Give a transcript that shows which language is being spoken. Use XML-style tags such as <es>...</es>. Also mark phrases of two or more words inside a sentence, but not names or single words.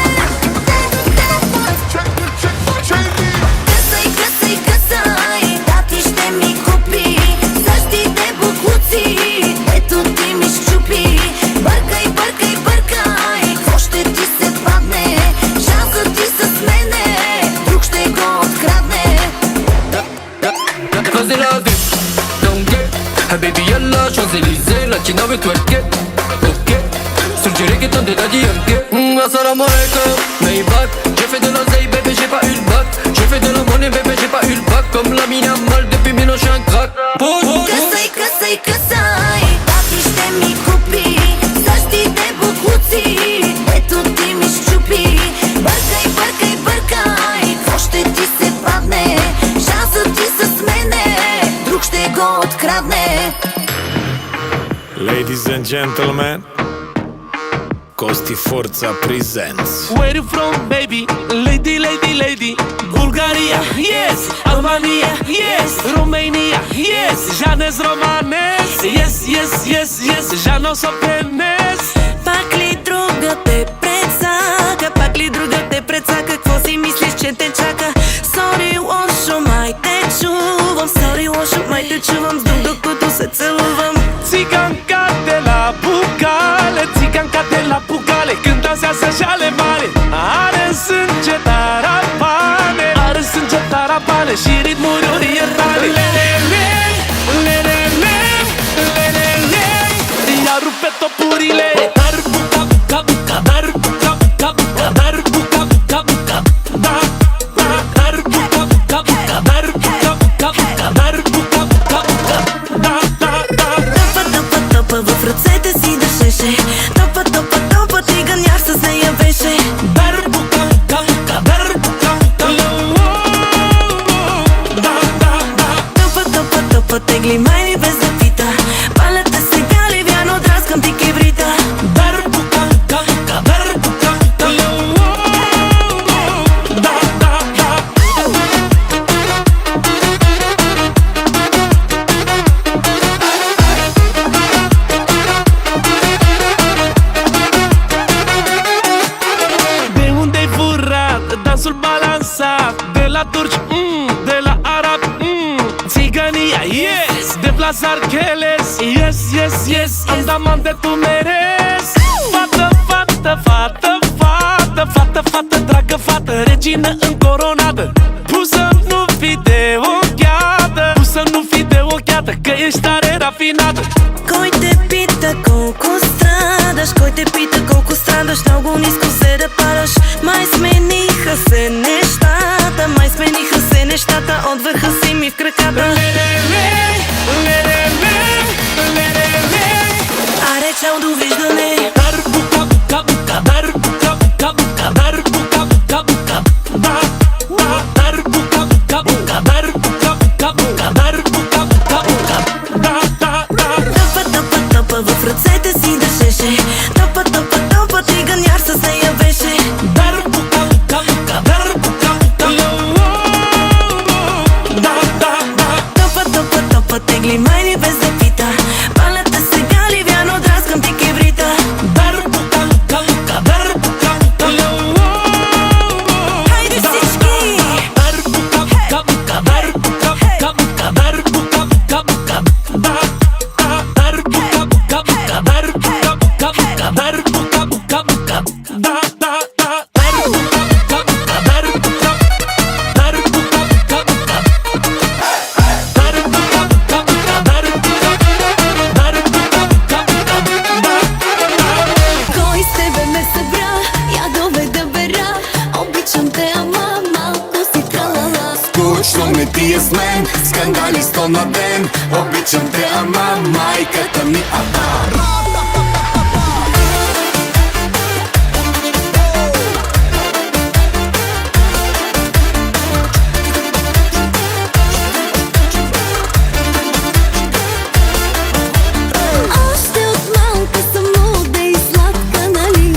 <bg>Късай, късай, късай, тати ще ми купи същите буклуци, ето ти ми счупи. Бъркай, бъркай, бъркай, какво ще ти се падне? Шансът ти с мене, друг ще го открадне.</bg> <fr>Vas-y la vie,</fr> <en>don't get Hey baby</en> <fr>yalla Champs-Élysées Latina ve twerke Ok Sur du reggaeton de Daddy Yankee</fr> <ar>السلام عليكم</ar> <fr>Maybach J'ai fait de l'oseille bébé j'ai pas eu le bac J'ai fait de la monnaie bébé j'ai pas eu le bac Comme la mine à mal depuis Mino j'suis un crack</fr> <bg>Късай, късай, късай, тати ще ми купи същите буклуци, ето ти ми счупи. Бъркай, бъркай, бъркай, какво ще ти се падне? Шансът ти с мене, друг ще го открадне.</bg> <en>Ladies and gentlemen, Costi Forza presents. Where you from, baby? Lady, lady, lady. Bulgaria, yes. Albania, yes. Romania, yes. Janes Romanes, yes, yes, yes, yes. Jano Sopenes.</en> <bg>Пак ли друга те прецака? Пак ли друга те прецака? Какво си мислиш, че те чака? Сори, лошо, май те чувам. Сори, лошо, май те чувам. С друг докато се целувам.</bg> <ro>Țiganca de la Bucale, țiganca de la Bucale, când dansează jale mare. Are în sânge tarapane, are în sânge tarapane și ritmuri orientale. Lelele, lelele, lelele, ia rupe topurile. Dar buca, buca, buca, dar buca, buca, buca, dar buca, buca, buca, da, da, dar buca, buca, buca, dar buca, buca, buca, dar buca, buca, buca, da, da, da.</ro> <bg>Топа в ръцете си дъшеше. Топа, топа, топа, циганяр с нея беше.</bg> <ro>Dar buca, buca, buca, dar buca, buca, da, da, da.</ro> <bg>Топа, топа, топа, тегли майни без да пита. Палята сега ли вярно драскам ти кибрита.</bg> <ro>Dar buca, buca, buca, dar buca, buca, da, da, da. De unde-ai furat dansul balansat? De la turci, de la arabi, țigănia, yes. De Blas Archeles, yes, yes, yes. Andaman de tu meres. Fată, fată, fată, fată, fată, fată, dragă fată, regină încoronată. Pusă nu fi de ochiată, pusă nu fi de ochiată, că ești tare rafinată.</ro> <bg>Кой те пита колко страдаш? Кой те пита колко страдаш? Много ниско се да падаш. Май смениха се нещата. Май смениха се нещата. От върха си ми в краката. Лелеле, лелеле, лелеле. Аре, чао, довиждане.</bg> <ro>Dar buca, buca, buca, dar buca, buca, buca, dar buca, buca, buca, da, da, dar buca, buca, buca, dar buca, buca, buca, dar buca, buca, buca, da, da, da.</ro> <bg>Топа, топа, топа, в ръцете си дъшеше. Топа, топа, топа, циганяр с нея беше.</bg> <ro>Dar buca, buca, buca, dar buca, buca, da, da, da.</ro> <bg>Топа, топа, топа, тегли майни без да пита. Палята сега ли вярно драскам ти кибрита.</bg> <ro>Dar buca, buca, buca, dar buca, buca,</ro> <bg>Хайде всички!</bg> <ro>dar buca, buca, buca, dar buca, buca, buca, dar buca, buca, buca, da, da, dar buca, buca, buca, dar buca, buca, buca, dar buca, buca, buca, da, da, da, dar buca, buca, buca, dar buca, dar buca, buca, buca, dar buca, buca, buca, dar buca, dar buca, buca, buca, da, da.</ro> <bg>Кой с тебе ме събра, ядове да бера. Обичам те, ама малко си тралала. Скучно ми ти е с мен, скандали 100 на ден. Обичам те, ама майката ми, Още от малка съм луда и сладка, нали?</bg>